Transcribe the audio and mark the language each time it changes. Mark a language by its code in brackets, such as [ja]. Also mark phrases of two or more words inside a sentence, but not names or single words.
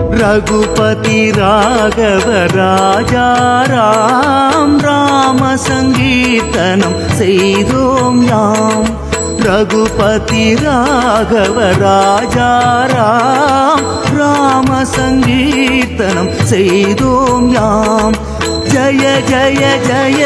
[hi] रघुपति राघव राजा राम राम संगीतनम [ta] செய்தோம் யாம் [hi] रघुपति राघव राजा राम राम संगीतनम [ta] செய்தோம் யாம் [hi] जय जय जय